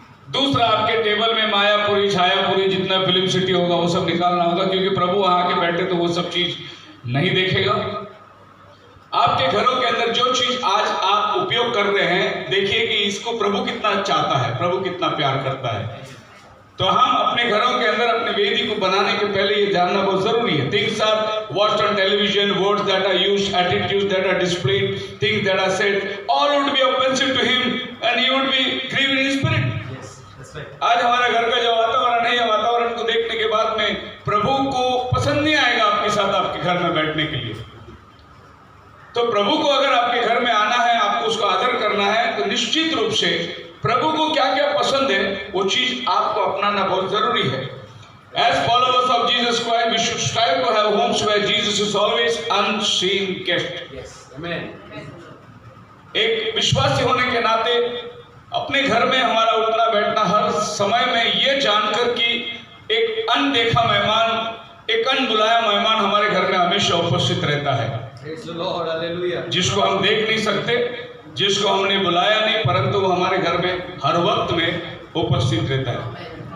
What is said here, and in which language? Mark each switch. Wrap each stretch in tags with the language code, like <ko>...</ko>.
<hi>दूसरा, आपके टेबल में मायापुरी, छायापुरी, जितना फिल्म सिटी होगा वो सब निकालना होगा, क्योंकि प्रभु वहां आके बैठे तो वो सब चीज नहीं देखेगा। आपके घरों के अंदर जो चीज आज आप उपयोग कर रहे हैं, देखिए कि इसको प्रभु कितना चाहता है, प्रभु कितना प्यार करता है। तो हम अपने घरों के अंदर अपने वेदी को बनाने के पहले ये जानना बहुत जरूरी है.</hi> <en>Things are watched on television, words that are used, attitudes that are displayed, things that are said, all would be offensive to him and he would be grieved in spirit. Yes, that's right.</en> <hi>आज हमारे घर का जो वातावरण है, वातावरण को देखने के बाद में प्रभु को पसंद नहीं आएगा आपके साथ आपके घर में बैठने के लिए. तो प्रभु को अगर आपके घर में आना है, आपको उसको आदर करना है, तो निश्चित रूप से प्रभु को क्या क्या पसंद है वो चीज आपको अपनाना बहुत जरूरी है.</hi> <en>As followers of Jesus Christ, we should strive to have homes where Jesus is always unseen guest. Yes, amen.</en> <hi>एक विश्वासी होने के नाते अपने घर में हमारा उठना बैठना हर समय में ये जानकर कि एक अनदेखा मेहमान, एक अनबुलाया मेहमान हमारे घर में हमेशा उपस्थित रहता है.</hi> <en>Praise the Lord, hallelujah.</en> <hi>जिसको हम देख नहीं सकते, जिसको हमने बुलाया नहीं, परंतु वो हमारे घर में हर वक्त में उपस्थित रहता है.</hi>